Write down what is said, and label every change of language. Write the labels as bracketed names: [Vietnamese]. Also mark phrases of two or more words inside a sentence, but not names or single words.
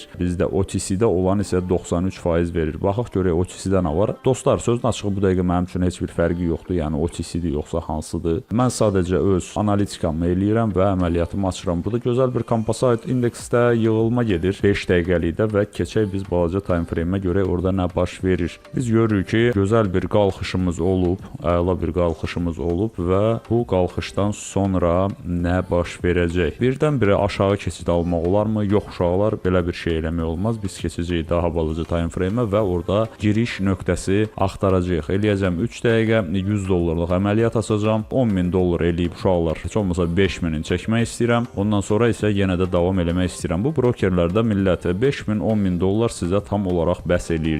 [Azerbaijani] Bizdə OTC-də olan isə 93% verir. Baxaq görək OTC-də nə var. Dostlar, sözün açığı bu dəqiqə mənim üçün heç bir fərqi yoxdur. Yəni OTC-dir yoxsa hansıdır. Mən sadəcə öz analitikamı eləyirəm və əməliyyatımı açıram. Burada gözəl bir Composite indeksdə yığılma gedir 5 dəqiqəlikdə və keçək biz balaca [English] time frame- [Azerbaijani] ə görə orada nə baş verir. Biz görürük ki, gözəl bir qalxışımız olub, əla bir qalxışımız olub və bu qalxışdan sonra nə baş verəcək? Birdən-birə aşağı keçid almaq olarmı? Yox uşaqlar, belə bir şey eləmək olmaz. Biz keçəcəyik daha balaca [English] time frame- [Azerbaijani] ə və orada giriş nöqtəsi axtaracağıq. Eləyəcəm 3 dəqiqə, 100 dollarlıq əməliyyat açacağam. 10.000 dollar eləyib uşaqlar. Heç olmasa 5.000-in çəkmək istəyirəm. Ondan sonra isə yenə də davam eləmək istəyirəm. Bu brokerlərdə millət 5.000, 10.000 dollar sizə tam olaraq bəs eləyir.